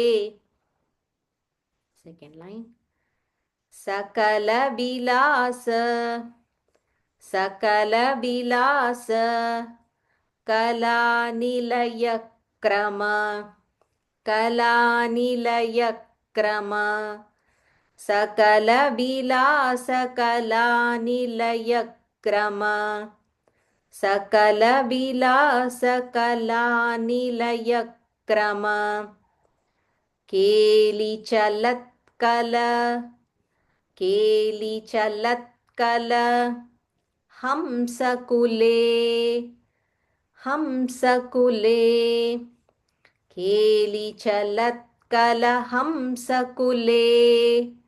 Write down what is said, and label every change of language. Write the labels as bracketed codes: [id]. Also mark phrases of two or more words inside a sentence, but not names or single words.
[en] Second line. [sa] सकल विलास सकल विलास कला निलय क्रम कला निलय क्रम सकल विलास कला निलय क्रम सकल विलास कला निलय क्रम केलि चलत् कल केलि चलत्कल हंसकुले हंसकुले केलि चलत्कल हंसकुले